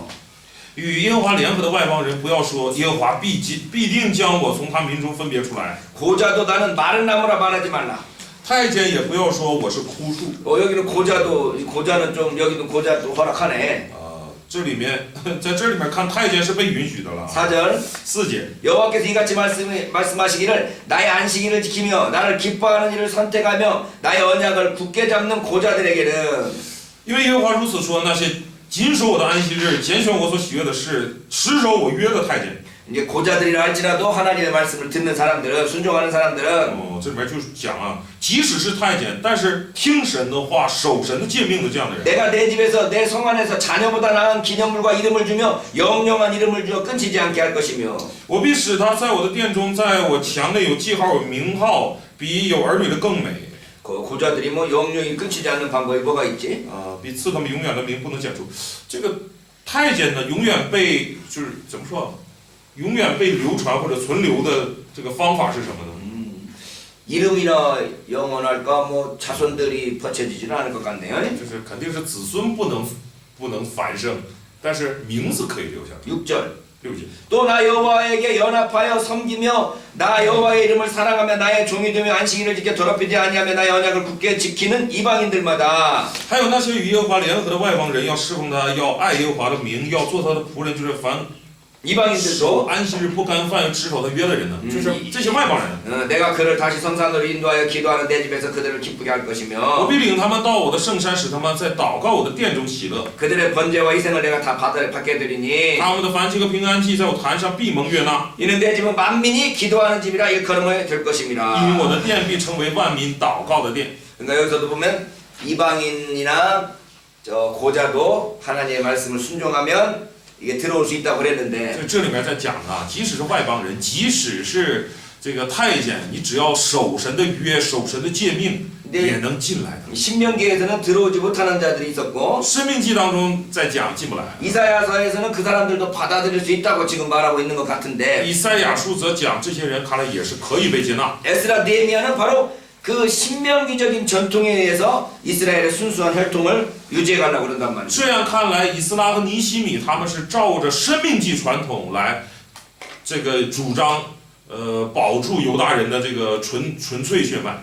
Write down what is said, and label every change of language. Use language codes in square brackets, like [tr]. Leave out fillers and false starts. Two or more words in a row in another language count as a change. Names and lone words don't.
[zh] 与耶和华联合的外邦人，不要说耶和华必定将我从他民中分别出来。 [ko] 고자도 나는 마른 나무라 말하지 말라. [zh] 太监也不要说我是枯树。 [ko] 여기는 고자는 좀 여기는 고자도 허락하네. [zh] 这里面在这里面看太监是被允许的了。 [ko] 4절 [zh] 4节， [ko] 여호와께서 이같이 말씀하시기를 나의 안식일을 지키며 나를 기뻐하는 일을 선택하며 나의 언약을 굳게 잡는 고자들에게는 [zh] 因为耶和华如此说，那些谨守我的安息日，拣选我所喜悦的事，持守我约的太监。 [ko] 이제 고자들이라 할지라도 하나님의 말씀을 듣는 사람들은 순종하는 사람들은 [zh] 这里面就是讲啊，即使是太监，但是听神的话、守神的诫命的这样的人， [ko] 내가 내 집에서 내 성 안에서 자녀보다 나은 기념물과 이름을 주며 영영한 이름을 주어 끊치지 않게 할 것이며 [zh] 我必使他在我的殿中，在我墙内有记号、有名号，比有儿女的更美。 [ko] 고자들이 뭐 영영이 끊치지 않는 방법이 뭐가 있지? [zh] 比赐他们永远的名不能减除。这个太监呢，永远被就是怎么说，永远被流传或者存留的这个方法是什么呢？ [ko] 이름이나 영원할까 뭐 자손들이 버텨지지는 않을 것 같네요. [zh] 就是肯定是子孙不能繁盛，但是名字可以留下来。 [ko] 6절 [zh] 6节。 [ko] 또 나 여호와에게 연합하여 섬기며 나 여호와의 이름을 사랑하며 나의 종이 되며 안식일을 지켜 더럽히지 아니하며 나의 언약을 굳게 지키는 이방인들마다 [zh] 还有那些与耶和华联合的外邦人，要侍奉他，要爱耶和华的名，要做他的仆人，就是凡 [ko] 이방인들도 [zh] 安息日不干饭，持守他约的人呢，就是这些外邦人。 [ko] 내가 그를 다시 성산으로 인도하여 기도하는 내 집에서 그들을 기쁘게 할 [zh] 我 [ko] 것이며 [zh] 必领他们到我的圣山，使他们在祷告我的殿中喜乐。 [ko] 그들의 번제와 희생을 내가 다 받게 되리니 [zh] 他们的燔祭和平安祭在我坛上必蒙悦纳， [ko] 이는 내 집은 만민이 기도하는 집이라 일컬음을 될 [zh] 因 [ko] 것입니다. [zh] 为我的殿必成为万民祷告的殿。 [ko] 그러니까 여기서도 보면 이방인이나 고자도 하나님의 말씀을 순종하면 이게 들어올 수 있다고 그랬는데 [zh] 这里面在讲啊，即使是外邦人，即使是这个太监，你只要守神的约、守神的诫命，也能进来的。 [ko] 신명기에서는 들어오지 못하는 자들이 있었고 [zh] 生命记当中在讲进不来， [ko] 이사야서에서는 그 사람들도 받아들일 수 있다고 지금 말하고 있는 것 같은데 [zh] 以赛亚书则讲这些人看来也是可以被接纳。 [ko] 에스라 느헤미야는 바로 그 신명기적인 전통에 의해서 이스라엘의 순수한 혈통을 유지해 가려고 그런단 말이죠. [zh] 这样看来，以斯拉和尼希米他们是照着生命记传统来这个主张，保住犹大人的这个纯粹血脉。